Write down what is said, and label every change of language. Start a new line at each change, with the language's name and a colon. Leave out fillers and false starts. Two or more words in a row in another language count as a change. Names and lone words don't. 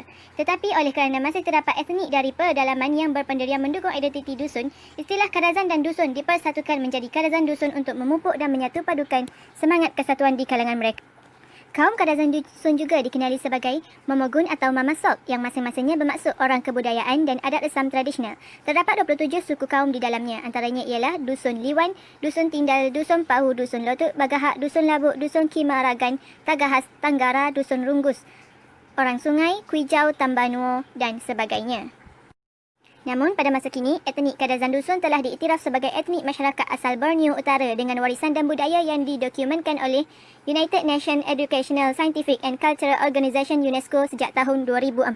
Malay: Tetapi oleh kerana masih terdapat etnik dari pedalaman yang berpendirian mendukung identiti dusun, istilah Kadazan dan dusun dipersatukan menjadi Kadazan Dusun untuk memupuk dan menyatu padukan semangat kesatuan di kalangan mereka. Kaum Kadazan Dusun juga dikenali sebagai Memogun atau Mamasok yang masing-masingnya bermaksud orang kebudayaan dan adat Islam tradisional. Terdapat 27 suku kaum di dalamnya, antaranya ialah Dusun Liwan, Dusun Tindal, Dusun Pahu, Dusun Lotut, Bagahak, Dusun Labuk, Dusun Kimaragan, Tagahas, Tanggara, Dusun Runggus, Orang Sungai, Kuijau, Tambanuo dan sebagainya. Namun, pada masa kini, etnik Kadazan Dusun telah diiktiraf sebagai etnik masyarakat asal Borneo Utara dengan warisan dan budaya yang didokumentkan oleh United Nations Educational, Scientific and Cultural Organization UNESCO sejak tahun 2000.